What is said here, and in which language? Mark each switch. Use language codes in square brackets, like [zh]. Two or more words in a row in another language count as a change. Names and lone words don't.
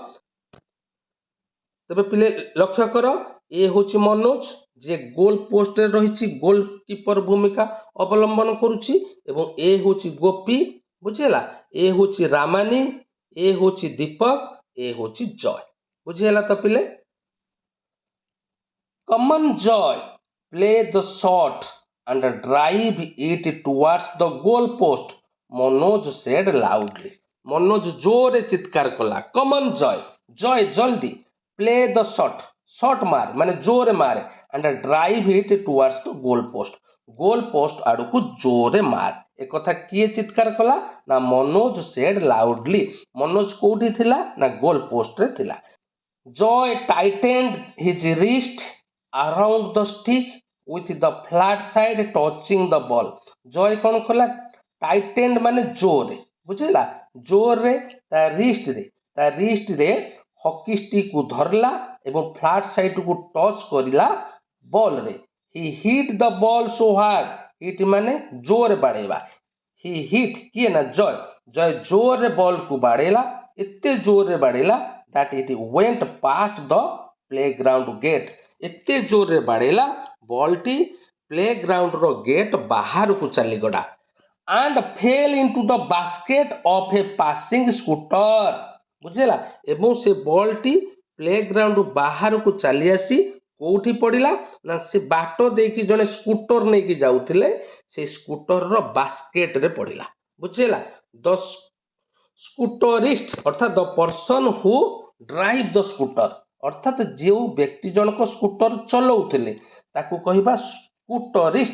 [or] ତେବେ ପିଲେ ଲକ୍ଷ୍ୟ କର, ଏ ହେଉଛି ମନୋଜ, ଯିଏ [en] goal postରେ [or] ରହିଛି, [en] goal keeper [or] ଭୂମିକା ଅବଲମ୍ବନ କରୁଛି। ଏବଂ ଏ ହେଉଛି ଗୋପୀ। ବୁଝିହେଲା, ଏ ହେଉଛି ରାମାନି, ଏ ହେଉଛି ଦୀପକ, ଏ ହେଉଛି ଜୟ। [en] ବୁଝିହେଲା ତ ପିଲେ? come on Jay, play the shot and drive it towards the goal post, ମନୋଜ said loudly। [or] ମନୋଜ ଜୋରରେ ଚିତ୍କାର କଲା। [en] come on Jay, [or] ଜୟ ଜଲ୍ଦି। [en] play the shot, [or] ଶଟ୍ ମାର ମାନେ ଜୋରରେ ମାରେ। [en] and drive it towards the goal post, goal post [or] ଆଡ଼କୁ ଜୋରରେ ମାର। ଏକଥା କିଏ ଚିତ୍କାର କଲା? ନା ମନୋଜ [en] said loudly। [or] ମନୋଜ କୋଉଠି ଥିଲା? ନା [en] goal postରେ [or] ଥିଲା। [en] ଜୟ tightened his wrist around the stick with the flat side touching the ball। [or] ଜୟ କ'ଣ କଲା? ଟାଇଟେଣ୍ଡ ମାନେ ଜୋରରେ। ବୁଝିଲା, ଜୋରରେ ତା ରିଷ୍ଟରେ [en] hockey stick [or] କୁ ଧରିଲା ଏବଂ [en] flat sideକୁ [or] ଟଚ୍ କରିଲା ବଲରେ। [en] he hit the ball so hard. [or] ହିଟ୍ ମାନେ ଜୋରରେ ବାଡ଼େଇବା। [en] he hit [or] କିଏ? ନା ଜୟ। ଜୟ ଜୋରରେ ବଲକୁ ବାଡ଼େଇଲା, ଏତେ ଜୋରରେ ବାଡ଼େଇଲା [en] that it went past the playground gate। [or] ଏତେ ଜୋରରେ ବାଡ଼େଇଲା ବଲଟି [en] playgroundର gate [or] ବାହାରକୁ ଚାଲିଗଲା। [en] and fell into the basket of a passing scooter। [or] ବୁଝିଲା, ଏବଂ ସେ ବଲଟି ପ୍ଲେଗ୍ରାଉଣ୍ଡ ବାହାରକୁ ଚାଲି ଆସି କୋଉଠି ପଡ଼ିଲା? ନା ସେ ବାଟ ଦେଇକି ଜଣେ ସ୍କୁଟର ନେଇକି ଯାଉଥିଲେ, ସେ ସ୍କୁଟରର ବାସ୍କେଟରେ ପଡ଼ିଲା। ବୁଝିଲା, [en] the scooterist [or] ଅର୍ଥାତ୍ [en] the person who drive the scooter, [or] ଅର୍ଥାତ୍ ଯେଉଁ ବ୍ୟକ୍ତି ଜଣକ ସ୍କୁଟର ଚଲାଉଥିଲେ ତାକୁ କହିବା ସ୍କୁଟରିଷ୍ଟ।